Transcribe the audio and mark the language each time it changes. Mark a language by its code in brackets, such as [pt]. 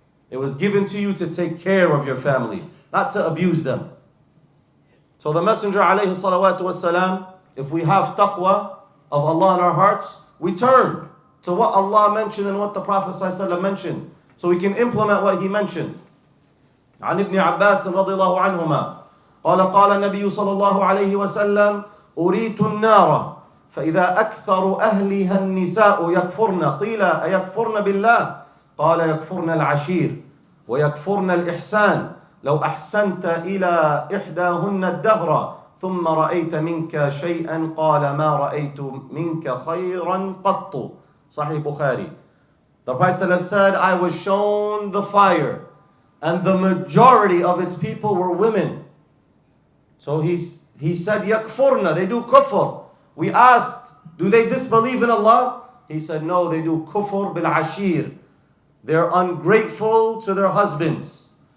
[en] It was given to you to take care of your family, not to abuse them. So the Messenger alayhi salawatu wasalam, if we have taqwa of Allah in our hearts, we turn to what Allah mentioned and what the Prophet ﷺ mentioned, so we can implement what he mentioned. [ar] عن ابن عباس رضي الله عنهما قال قال النبي صلى الله عليه وسلم أريت النار فإذا أكثر أهلها النساء يكفرن قيل أيكفرن بالله قال يكفرن العشير ويكفرن الإحسان لو أحسنت إلى إحداهن الدهر ثم رأيت منك شيئا قال ما رأيت منك خيرا قط. [en] Sahih Bukhari. The Prophet said, I was shown the fire, and the majority of its people were women. So he said, yakfurna, they do kufr. We asked, do they disbelieve in Allah? He said, no, they do kufr bil ashir. They're ungrateful to their husbands.